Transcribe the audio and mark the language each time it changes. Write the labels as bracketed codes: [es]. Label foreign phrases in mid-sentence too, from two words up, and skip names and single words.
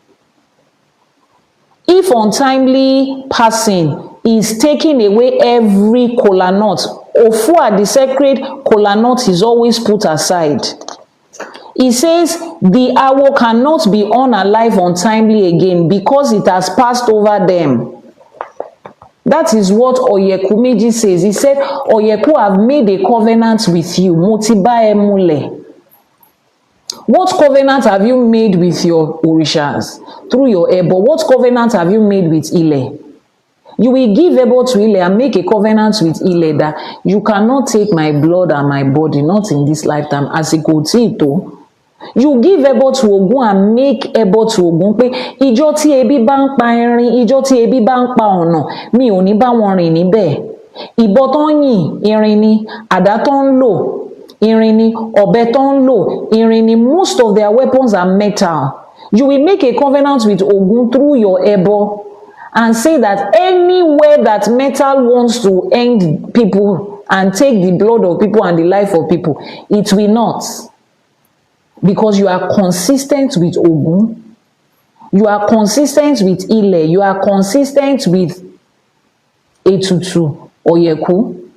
[en] If untimely passing is taking away every kola nut, Ofua, the sacred kola nut, is always put aside. He says the awo cannot be unalive untimely again because it has passed over them. That is what Ọ̀yẹ̀kú méjì says. He said, Ọ̀yẹ̀kú, have made a covenant with you. [yo] Mo ti bá ẹ múlẹ̀. [en] What covenant have you made with your orishas? Through your Ebo. What covenant have you made with Ile? You will give Ebo to Ile and make a covenant with Ile that you cannot take my blood and my body, not in this lifetime. [yo] Àsìkò tí tó. [en] You give Ebo to Ogun and make Ebo to Ogun [yo] pé ìjọ́ tí ebi bá ń pa erin, ìjọ́ tí ebi bá ń pa ọ̀nà, mi ò ní bá wọn rìn níbẹ̀. Ìbọn tó ń yìn, irin ni. Àdá tó ń lò, irin ni. Ọ̀bẹ tó ń lò, irin ni. [en] Most of their weapons are metal. You will make a covenant with Ogun through your Ebo and say that anywhere that metal wants to end people and take the blood of people and the life of people, it will not. Because you are consistent with Ogun, you are consistent with Ile, you are consistent with Ètùtù Ọ̀yẹ̀kú.